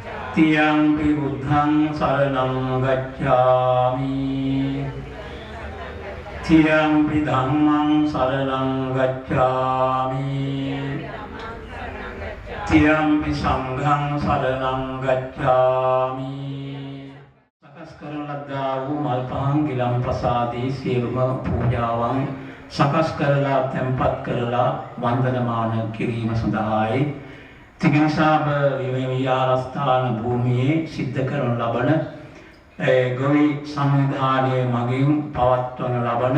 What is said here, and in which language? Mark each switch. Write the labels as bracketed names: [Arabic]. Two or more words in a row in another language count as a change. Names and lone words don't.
[Pali] Tiyampi buddhang saranam gacchami Tiyampi dhammang saranam gacchami Tiyampi sanghang saranam gacchami [Sinhala] Sakas කරන ලද්දා වූ මල් පහන් ගිලන් ප්‍රසාදී සියලුම පූජාවන් සකස් කරලා තැන්පත් කරලා වන්දනමාන කිරීම සඳහායි තිගනසාබ විහාරස්ථාන භූමියේ සිද්ධ කරන ලබන ගොවි සංවිධානයේ මගින් පවත්වන ලබන